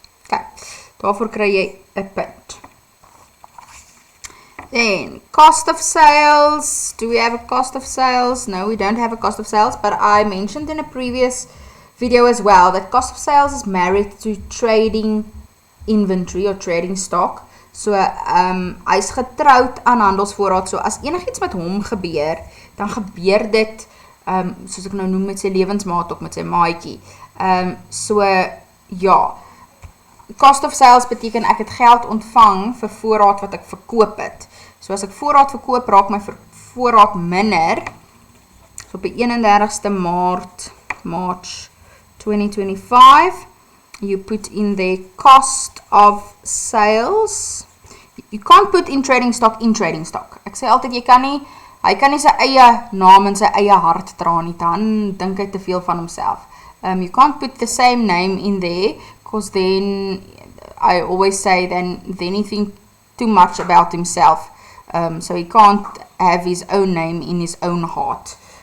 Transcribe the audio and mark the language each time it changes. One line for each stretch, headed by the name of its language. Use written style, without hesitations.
Afrikaans: Kijk, daarvoor kry jy 'n punt.
English: Then, cost of sales. Do we have a cost of sales? No, we don't have a cost of sales, but I mentioned in a previous video as well that cost of sales is married to trading inventory or trading stock.
Afrikaans: So, hy is getroud aan handelsvoorraad. So, as enigiets met hom gebeur, dan gebeur dit, soos ek nou noem, met sy lewensmaat of met sy maatjie. So, ja, cost of sales beteken ek het geld ontvang vir voorraad wat ek verkoop het. So as ek voorraad verkoop, raak my voorraad minder.
English: So
Afrikaans: op die 31ste
English: March 2025, you put in the cost of sales. You can't put in trading stock.
Afrikaans: Ek sê altyd, hy kan nie sy eie naam en sy eie hart dra nie, dan dink hy te veel van homself.
English: You can't put the same name in there, because then I always say then he think too much about himself. So he can't have his own name in his own heart.